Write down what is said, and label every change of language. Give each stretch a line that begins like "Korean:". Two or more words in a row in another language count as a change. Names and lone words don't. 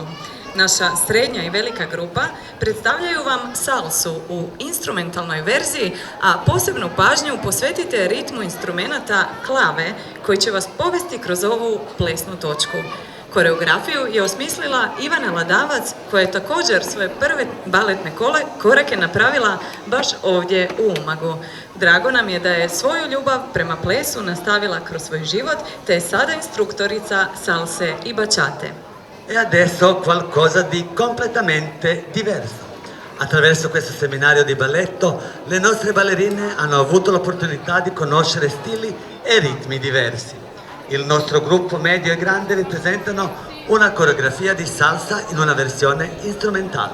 Croatian: Naša srednja i velika grupa predstavljaju vam salsu u instrumentalnoj verziji, a posebnu pažnju posvetite ritmu instrumenata klave koji će vas povesti kroz ovu plesnu točku. Koreografiju je osmislila Ivana Ladavac, koja je također svoje prve baletne korake napravila baš ovdje u Umagu. Drago nam je da je svoju ljubav prema plesu nastavila kroz svoj život, te je sada instruktorica salse i bachate.
Italian: E adesso qualcosa di completamente diverso. Attraverso questo seminario di balletto le nostre ballerine hanno avuto l'opportunità di conoscere stili e ritmi diversi. Il nostro gruppo medio e grande vi presentano una coreografia di salsa in una versione strumentale.